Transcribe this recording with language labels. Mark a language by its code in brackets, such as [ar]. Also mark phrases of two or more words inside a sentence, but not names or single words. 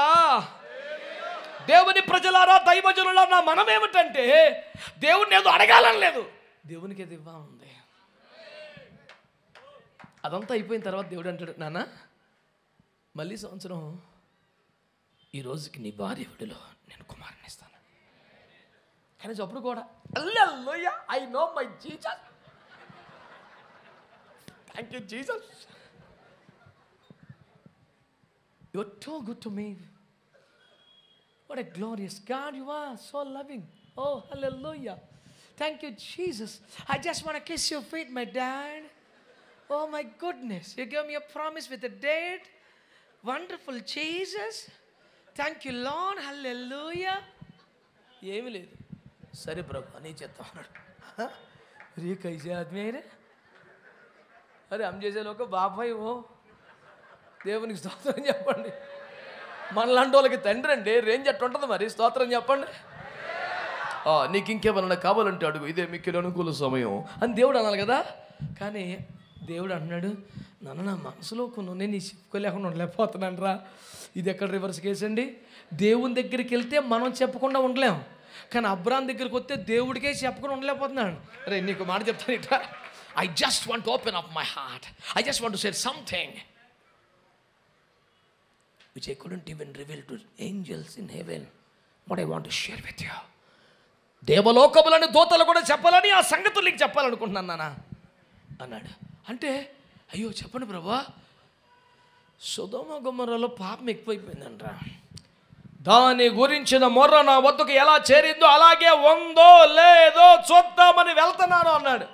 [te] దేవుని ప్రజలారా, దైవజనులారా, మనం ఏమిటంటే దేవుడిని ఏదో అడగాలని లేదు, దేవునికి ఏది ఇవ్వాలంది. అదంతా అయిపోయిన తర్వాత దేవుడు అంటాడు, నాన్న మళ్ళీ సంవత్సరం ఈ రోజుకి నీ భార్య విడిలో నేను కుమారుని ఇస్తాను. కానీ అప్పుడు కూడా హల్లెలూయా, [en] I know my Jesus, thank you Jesus, you are so good to me. What a glorious God you are, so loving. Oh, hallelujah. Thank you, Jesus. I just want to kiss your feet, my dad. Oh, my goodness. You gave me a promise with a date. Wonderful, Jesus. Thank you, Lord. Hallelujah. [te] ఏమీ లేదు. సరే ప్రభు అని చెప్తా ఉన్నాడు. [hi] रे कैसे आदमी रे, अरे हम जैसे लोगो बाप भाई ओ. [te] దేవునికి స్తోత్రం చెప్పండి. మనలాంటి వాళ్ళకి తండ్రి అండి, రేంజ్ అట్టు ఉంటుంది మరి. స్తోత్రం చెప్పండి. నీకు ఇంకేమన్నా కావాలంటే అడుగు, ఇదే మీకు అనుకూల సమయం అని దేవుడు అనాలి కదా. కానీ దేవుడు అన్నాడు, నన్ను నా మనసులో కొన్ని నేను చెప్పుకోలేకుండా ఉండలేకపోతున్నాను రా. ఇది ఎక్కడ [en] reverse case [te] అండి. దేవుని దగ్గరికి వెళ్తే మనం చెప్పకుండా ఉండలేం, కానీ అబ్రాం దగ్గరికి వస్తే దేవుడికే చెప్పకుండా ఉండలేకపోతున్నాడు. రే నీకు మాట చెప్తాను ఇట్లా, [en] I just want to open up my heart, I just want to share something which I couldn't even reveal to angels in heaven. What I want to share with you. [te] దేవలోకములని దూతలు కూడా చెప్పాలని ఆ సంగతులు నీకు చెప్పాలనుకుంటున్నాను నాన్న అన్నాడు. అంటే అయ్యో చెప్పండి ప్రభువా, సొదొమ గొమొర్రాలో పాపం ఎక్కువైపోయిందంట్రా, దాని గురించిన మొర్ర నా వద్దకు ఎలా చేరిందో అలాగే ఉందో లేదో చూద్దామని వెళ్తున్నాను అన్నాడు.